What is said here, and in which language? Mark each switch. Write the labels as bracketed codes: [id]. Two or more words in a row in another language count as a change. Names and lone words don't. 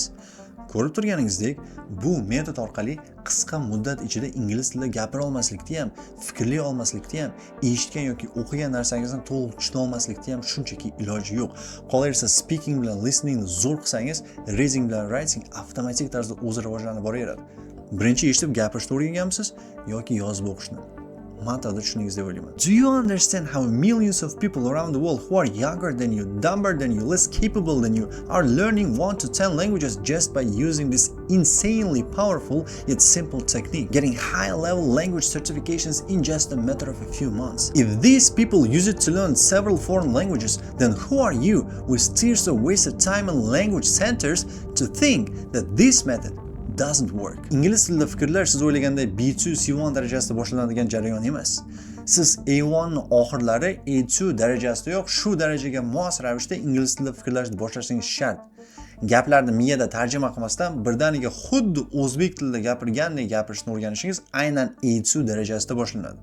[uz] Ko'rib turganingizdek, bu metod orqali qisqa muddat ichida ingliz tilida gapira olmaslikda ham, fikrlay olmaslikda ham, eshitgan yoki o'qigan narsangizni to'liq tushuna olmaslikda ham shunchaki iloji yo'q. Qolaversa speaking bilan listeningni zo'r qilsangiz, reading bilan writing avtomatik tarzda o'zi rivojlanib boraveradi. Birinchi eshitib gapirishni o'rganganmisiz yoki yozib o'qishni? Matada tushuningiz deb o'ylayman. [en] Do you understand how millions of people around the world who are younger than you, dumber than you, less capable than you are learning 1 to 10 languages just by using this insanely powerful yet simple technique, getting high-level language certifications in just a matter of a few months? If these people use it to learn several foreign languages, then who are you with years of wasted time in language centers to think that this method doesn't work? [uz] Ingliz tilida fikrlar siz o'ylaganday B2 C1 darajasida boshlanadigan jarayon emas. Siz A1 ning oxirlari A2 darajasida yo'q, shu darajaga mos ravishda ingliz tilida fikrlashni boshlashingiz shart. Gaplarni miyada tarjima qilmasdan birdaniga xuddi o'zbek tilida gapirgandek gapirishni o'rganishingiz aynan A2 darajasida boshlanadi.